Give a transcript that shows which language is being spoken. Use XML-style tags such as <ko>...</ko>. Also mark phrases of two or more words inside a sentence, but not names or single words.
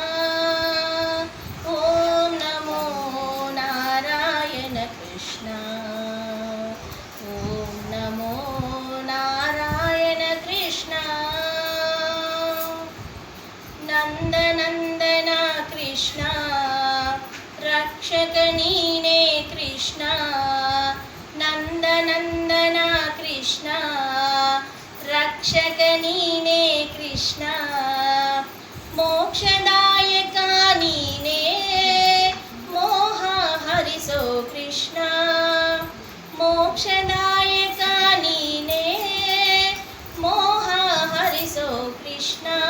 <sa>ओम नमो नारायण कृष्ण ओम नमो नारायण कृष्ण</sa> <kn>ನಂದನಂದನ ಕೃಷ್ಣ ರಕ್ಷಕ ನೀನೇ ಕೃಷ್ಣ ನಂದನಂದನ ಕೃಷ್ಣ ರಕ್ಷಕ ನೀನೇ ಕೃಷ್ಣ ಮೋಕ್ಷದಾಯಕ ನೀನೇ ಮೋಹ ಹರಿಸೋ ಕೃಷ್ಣ ಮೋಕ್ಷದಾಯಕ ನೀನೇ ಮೋಹ ಹರಿಸೋ ಕೃಷ್ಣ</kn>